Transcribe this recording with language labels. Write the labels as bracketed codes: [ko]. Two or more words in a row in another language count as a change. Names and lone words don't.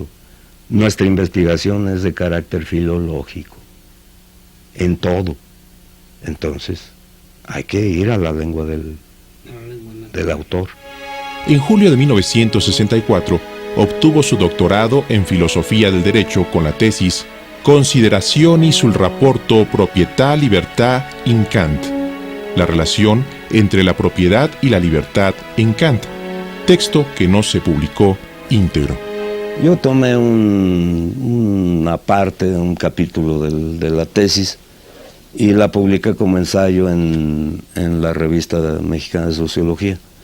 [es] Nuestra investigación es de carácter filológico, en todo. Entonces, hay que ir a la lengua del autor. En julio de 1964, obtuvo su doctorado en Filosofía del Derecho con la tesis Considerazioni sul rapporto proprietà-libertà in Kant, la relación entre la propiedad y la libertad en Kant, texto que no se publicó íntegro. Yo tomé una parte de un capítulo de la tesis y la publiqué como ensayo en la revista mexicana de sociología.